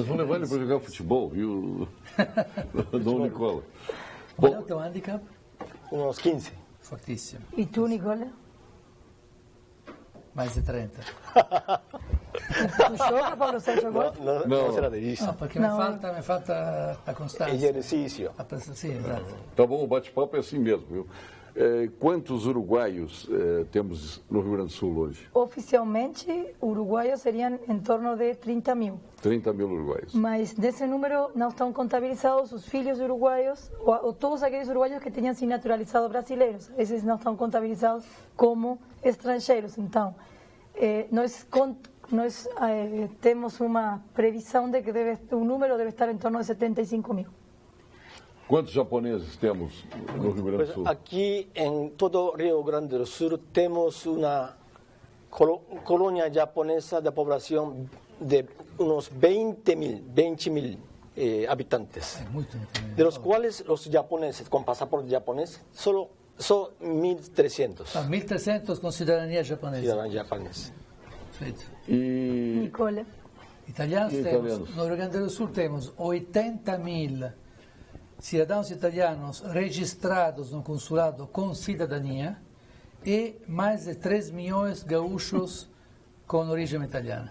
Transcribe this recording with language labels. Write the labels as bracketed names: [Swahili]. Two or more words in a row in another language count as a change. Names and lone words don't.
[Portuguese] Mas vão levar ele para jogar futebol, viu? Dom Nicola. Qual é o teu handicap? Uns 15. Fortíssimo. E tu, Nicola? Mais de 30. Tu joga, Paulo Sérgio, agora? Não será disso. [Italian] No, perché No. mi falta la costanza. [Portuguese] Exercício. [Italian] Sì, esatto. [Portuguese] Tá bom, o bate-papo é assim mesmo, viu? Quantos uruguaios temos no Rio Grande do Sul hoje? Oficialmente, uruguaios seriam em torno de 30 mil. 30 mil uruguaios. Mas desse número não estão contabilizados os filhos uruguaios ou todos aqueles uruguaios que tenham se naturalizado brasileiros. Esses não estão contabilizados como estrangeiros. Então, nós temos uma previsão de que o número deve estar em torno de 75 mil. Quantos japoneses temos no Rio Grande do [Spanish] Pues [Portuguese] Sul? [Spanish] aquí en todo Río Grande do Sul tenemos una colonia japonesa de población de unos 20.000 habitantes, de los cuales los japoneses con pasaporte japonés solo son 1.300 [Italian] 1.300 con cittadinanza giapponese. [Spanish] ciudadanos japoneses. [Portuguese] Perfeito. E Nicole. Italianos E temos, italianos? no Rio Grande do Sul temos 80.000 cidadãos italianos registrados no consulado com cidadania e mais de 3 milhões de gaúchos com origem italiana.